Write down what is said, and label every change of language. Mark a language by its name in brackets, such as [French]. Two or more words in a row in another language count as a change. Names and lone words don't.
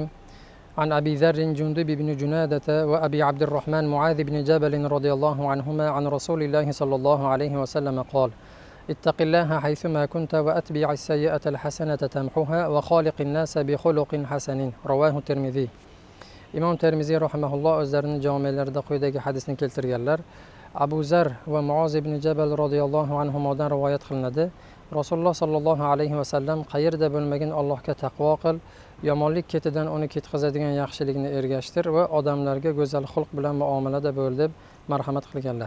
[Arabic] عن أبي ذر جندب بن جنادة وأبي عبد الرحمن معاذ بن جبل رضي الله عنهما عن رسول الله صلى الله عليه وسلم قال: اتق الله حيثما كنت وأتبع السيئة الحسنة تمحها وخالق الناس بخلق حسن. رواه الترمذي. [Uzbek] İmam Termiziy rahimahulloh o'zlarining jamilarida quyidagi hadisni keltirganlar. Abu Zar va Muoz ibn Jabal radhiyallohu anhumodan rivoyat qilinadi. Rasululloh [Arabic] صلى الله عليه وسلم [Uzbek] qayerda bo'lmagan Allohga taqvo qil, yomonlik ketidan uni ketkazadigan yaxshilikni ergashtir va odamlarga go'zal xulq bilan muomalada bo'l deb marhamat qilganlar.